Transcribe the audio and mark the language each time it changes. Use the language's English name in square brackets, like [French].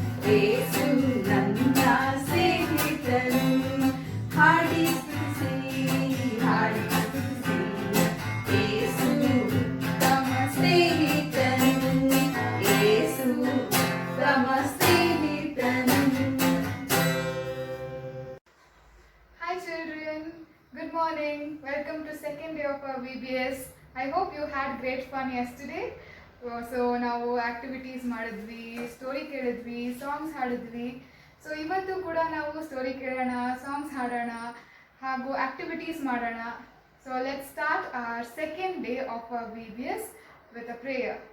[Kannada] ಯೇಸು ನನ್ನ ಸ್ನೇಹಿತನು, ಹಾಡಿ ಸ್ತುತಿಸಿ, ಹಾಡಿ ಸ್ತುತಿಸಿ. ಯೇಸು ಉತ್ತಮ ಸ್ನೇಹಿತನು, ಯೇಸು ಉತ್ತಮ ಸ್ನೇಹಿತನು. [English] Hi children, good morning. Welcome to second day of our VBS. I hope you had great fun yesterday. [Kannada] So ನಾವು ಆಕ್ಟಿವಿಟೀಸ್ ಮಾಡಿದ್ವಿ, ಸ್ಟೋರಿ ಕೇಳಿದ್ವಿ, ಸಾಂಗ್ಸ್ ಹಾಡಿದ್ವಿ. ಸೊ ಇವತ್ತು ಕೂಡ ನಾವು ಸ್ಟೋರಿ ಕೇಳೋಣ, ಸಾಂಗ್ಸ್ ಹಾಡೋಣ ಹಾಗೂ ಆಕ್ಟಿವಿಟೀಸ್ ಮಾಡೋಣ. [English] So let's start our second day of our VBS with a prayer.